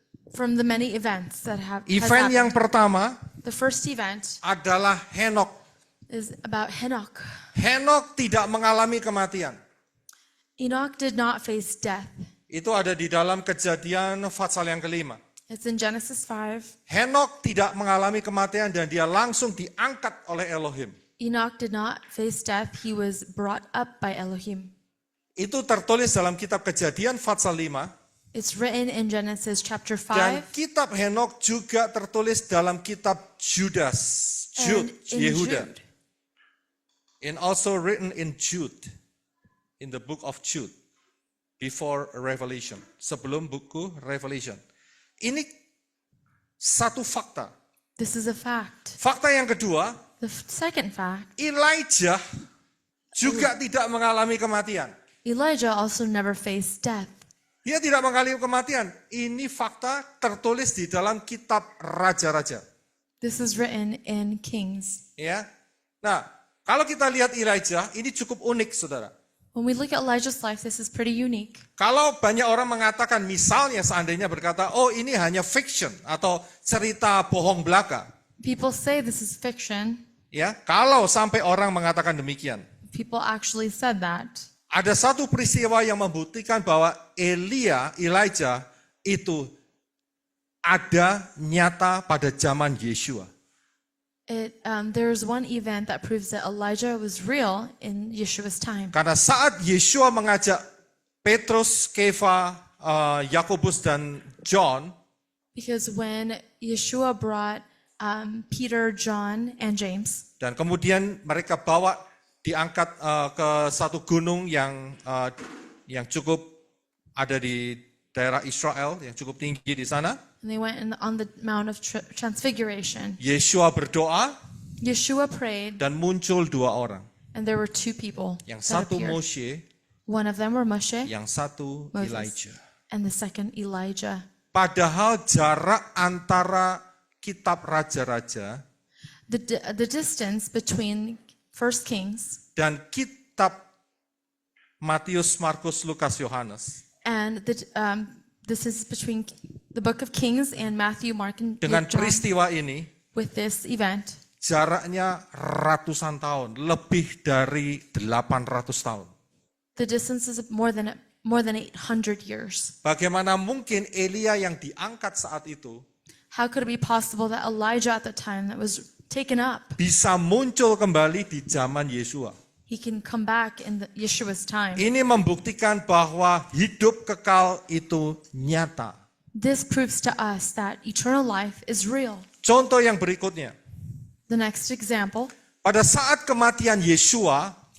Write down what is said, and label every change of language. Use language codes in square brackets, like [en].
[en] from the many events that has [id] Event yang [en] happened. [id] pertama [en] The first event [id] adalah Henok. [en] is about Enoch. [id] Henok tidak mengalami kematian. [en] Enoch did not face death. [id] Itu ada di dalam Kejadian pasal yang ke-5. [en] It's in Genesis 5. [id] Henok tidak mengalami kematian dan dia langsung diangkat oleh Elohim. [en] Enoch did not face death. He was brought up by Elohim. [id] Itu tertulis dalam kitab Kejadian pasal 5. [en] It's written in Genesis chapter [id] Dan [en] 5 [id] kitab Henok juga tertulis dalam kitab Jude, [en] and in [id] Yehuda. [en] Jude. And also written in Jude, in the book of Jude, before Revelation, [id] sebelum buku Revelation. Ini satu fakta. [en] This is a fact. [id] Fakta yang kedua, [en] The second fact, [id] Elijah juga tidak mengalami kematian. [en] Elijah also never faced death. [id] Dia tidak mengalami kematian. Ini fakta tertulis di dalam kitab Raja-Raja. [en] This is written in Kings. [id] Ya. Nah, kalau kita lihat Elijah, ini cukup unik, saudara. [en] When we look at Elijah's life, this is pretty unique. [id] Kalau banyak orang mengatakan, misalnya seandainya berkata, oh ini hanya fiction atau cerita bohong belaka. [en] People say this is fiction. [id] Ya, kalau sampai orang mengatakan demikian, [en] People actually said that. [id] ada satu peristiwa yang membuktikan bahwa Elijah itu ada nyata pada zaman Yeshua. [en] There's one event that proves that Elijah was real in Yeshua's time. [id] Karena saat Yeshua mengajak Petrus, Kefa, Yakobus dan John, [en] Because when Yeshua brought Peter, John, and James, [id] dan kemudian mereka diangkat ke satu gunung yang cukup ada di daerah Israel, yang cukup tinggi di sana. [en] and they went on the Mount of Transfiguration, [id] Yeshua berdoa [en] Yeshua prayed, [id] dan muncul 2 orang. [en] and there were 2 people [id] Yang [en] that [id] satu [en] appeared. [id] Moshe, [en] One of them were Moshe, [id] yang satu [en] Moses, [id] Elijah. [en] and the second Elijah. [id] Padahal jarak antara kitab Raja-Raja [en] The distance between 1 Kings [id] dan kitab Matius, Markus, Lukas, Yohanes [en] and this is between the book of Kings and Matthew, Mark, and [id] dengan [en] John. [id] peristiwa ini [en] With this event, [id] jaraknya ratusan tahun, lebih dari 800 tahun. [en] the distance is more than 800 years. [id] Bagaimana mungkin Elia yang diangkat saat itu [en] How could it be possible that Elijah at the time that was taken up, [id] bisa muncul kembali di zaman Yeshua? [en] he can come back in Yeshua's time? [id] Ini membuktikan bahwa hidup kekal itu nyata. [en] This proves to us that eternal life is real. [id] Contoh yang berikutnya, [en] The next example, [id] pada saat kematian Yeshua,